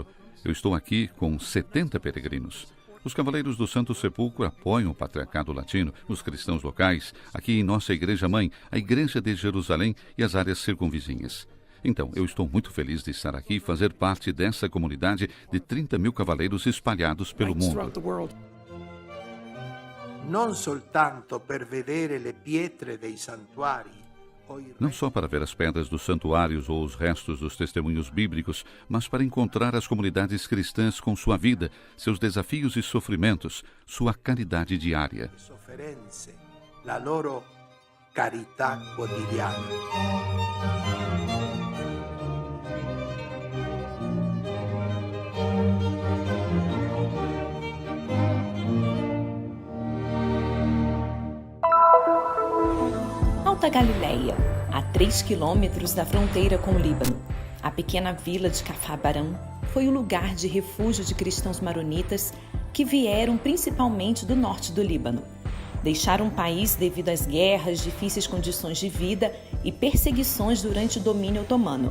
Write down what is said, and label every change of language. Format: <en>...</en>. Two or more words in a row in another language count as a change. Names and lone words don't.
<pt>Eu estou aqui com 70 peregrinos. Os Cavaleiros do Santo Sepulcro apoiam o Patriarcado Latino, os cristãos locais, aqui em nossa Igreja-mãe, a Igreja de Jerusalém e as áreas circunvizinhas. Então, eu estou muito feliz de estar aqui e fazer parte dessa comunidade de 30 mil cavaleiros espalhados pelo mundo.</pt> <it>Non soltanto per vedere le pietre dei santuari,</it> <pt>não só para ver as pedras dos santuários ou os restos dos testemunhos bíblicos, mas para encontrar as comunidades cristãs com sua vida, seus desafios e sofrimentos, sua caridade diária.</pt> <it>Sofferenze, la loro carità quotidiana.</it> <pt>Alta Galileia, a 3 quilômetros da fronteira com o Líbano. A pequena vila de Kafar Baran foi o lugar de refúgio de cristãos maronitas que vieram principalmente do norte do Líbano. Deixaram o país devido às guerras, difíceis condições de vida e perseguições durante o domínio otomano.</pt>